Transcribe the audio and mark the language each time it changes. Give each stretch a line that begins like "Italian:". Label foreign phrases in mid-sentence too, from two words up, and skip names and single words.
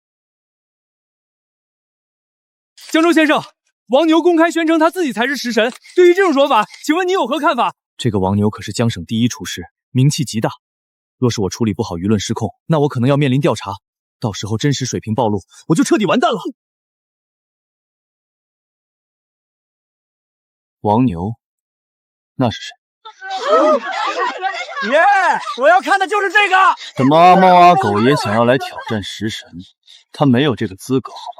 Chinese: 江州先生，王牛公開宣稱他自己才是食神，對於這種說法，請問你有何看法？這個王牛可是江省第一廚師，名氣極大。若是我處理不好輿論失控，那我可能要面臨調查。到时候真實水平暴露，我就徹底完蛋了。王牛，那是誰？耶！我要看的就是这个。怎么阿猫阿狗也想要来挑戰食神？他沒有這個資格，好嗎？